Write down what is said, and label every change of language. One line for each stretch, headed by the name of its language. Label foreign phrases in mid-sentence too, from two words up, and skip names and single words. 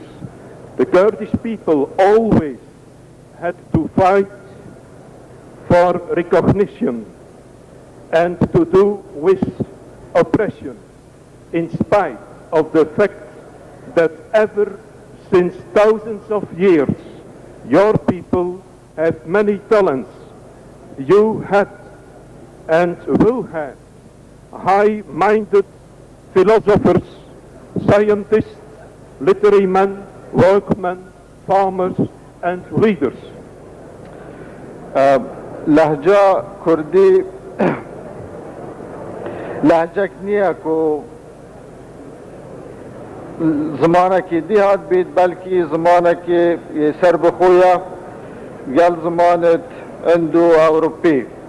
English: The Kurdish people always had to fight for recognition and to do with oppression, in spite of the fact that ever since thousands of years your people have many talents. You had and will have high-minded philosophers, scientists, literary men, workmen, farmers and leaders.
Kurdish: لهجه کردی لهجه نیه که زمانه که دیهات بید بلکی زمانه که سر بخویا گل زمانت اندو اوروپی.